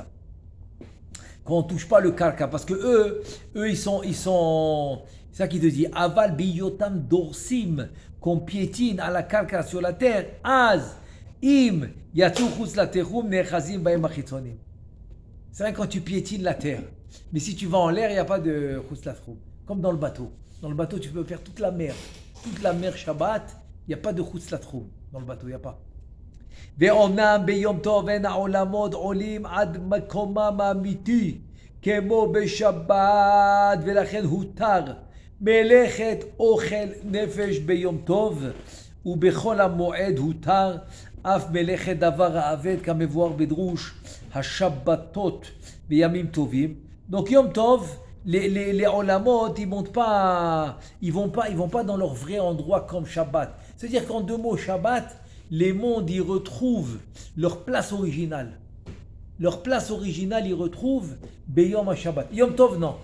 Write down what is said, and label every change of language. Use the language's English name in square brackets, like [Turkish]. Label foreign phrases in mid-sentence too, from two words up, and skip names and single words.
[French] Quand on ne touche pas le karka, parce que eux, ils sont, c'est ça qui te dit, [Hebrew] אבל בהיותם דורסים, [French] qu'on piétine à la karka sur la terre, [Hebrew] אז, אם, יצאו חוץ לתחום, נאחזים בהם החיצונים. [French] C'est vrai quand tu piétines la terre. Mais si tu vas en l'air, il n'y a pas de [Hebrew] חוץ לתחום. [French] Comme dans le bateau. Dans le bateau, tu peux faire toute la mer Shabbat, il n'y a pas de [Hebrew] חוץ לתחום. [French] Dans le bateau, il n'y a pas. [Hebrew] ואומנם ביום טוב אין העולמות עולים עד מקומם האמיתי כמו בשבת ולכן הותר מלאכת אוכל נפש ביום טוב ובכל המועד הותר אף מלאכת דבר האבד כמבואר בדרוש השבתות בימים טובים. [French] Donc [Hebrew] יום טוב [French] les olamot, ils vont pas dans leur vrai endroit comme Shabbat. C'est-à-dire qu'en 2 mots, Shabbat, les mondes y retrouvent leur place originale. leur place originale, ils retrouvent [Hebrew] ביום שבת. [French] Yom Tov, non.